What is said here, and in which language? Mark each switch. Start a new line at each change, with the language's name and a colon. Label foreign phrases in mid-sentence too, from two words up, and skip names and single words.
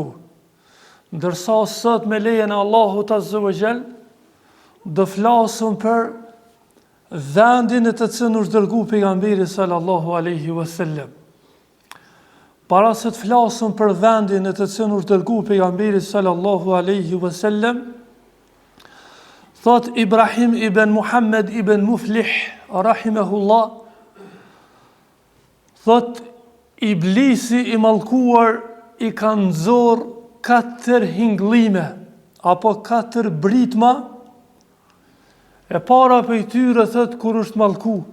Albanian: Ndërsa sot me lejen e Allahut
Arabic: عز وجل
Albanian: do flasim për vendin e të cilin është dërguar pejgamberi
Arabic: صلى الله عليه وسلم.
Albanian: Para se të flasim për vendin e të cilin është dërguar pejgamberi
Arabic: صلى الله عليه وسلم,
Albanian: thot Ibrahim ibn Muhammad ibn Muflih rahimahullah, thot Iblisi i mallkuar i ka nxorr 4 hingllime apo 4 britma. E para për tyre thot kur është mallku.